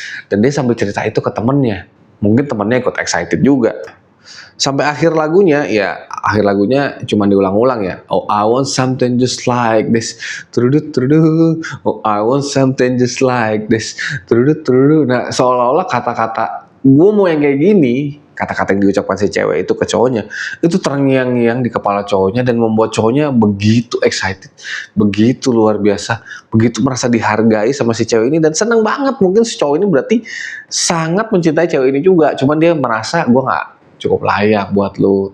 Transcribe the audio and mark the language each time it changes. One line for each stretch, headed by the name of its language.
Indonesian: Dan dia sambil cerita itu ke temennya. Mungkin temennya ikut excited juga. Sampai akhir lagunya, ya akhir lagunya cuma diulang-ulang ya.
English: Oh, I want something just like this. Oh, I want something just like this.
Indonesian: Nah, seolah-olah kata-kata gue mau yang kayak gini, kata-kata yang diucapkan si cewek itu ke cowoknya, itu terngiang-ngiang di kepala cowoknya dan membuat cowoknya begitu excited, begitu luar biasa, begitu merasa dihargai sama si cewek ini dan seneng banget. Mungkin si cowok ini berarti sangat mencintai cewek ini juga, cuman dia merasa gue nggak cukup layak buat lu.